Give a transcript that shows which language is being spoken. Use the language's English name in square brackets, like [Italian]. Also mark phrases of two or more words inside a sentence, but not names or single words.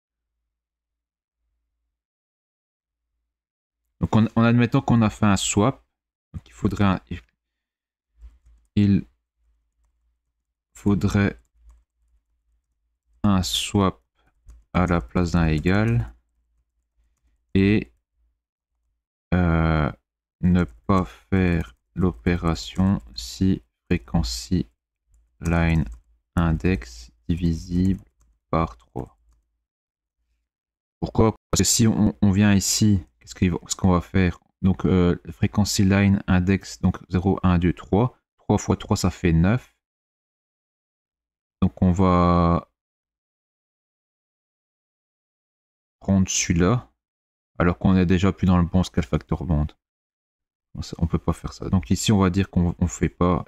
[French] Donc en admettant qu'on a fait un swap, donc il faudrait un swap à la place d'un égal et ne pas faire l'opération si [English] frequency line index [French] divisible par 3. Pourquoi? Parce que si on vient ici, qu'est-ce qu'on va faire? Donc [English] frequency line index, [French] donc 0, 1, 2, 3. 3 x 3, ça fait 9. Donc on va prendre celui-là, alors qu'on est déjà plus dans le bon [English] scale factor band. [French] On peut pas faire ça. Donc ici, on va dire qu'on fait pas.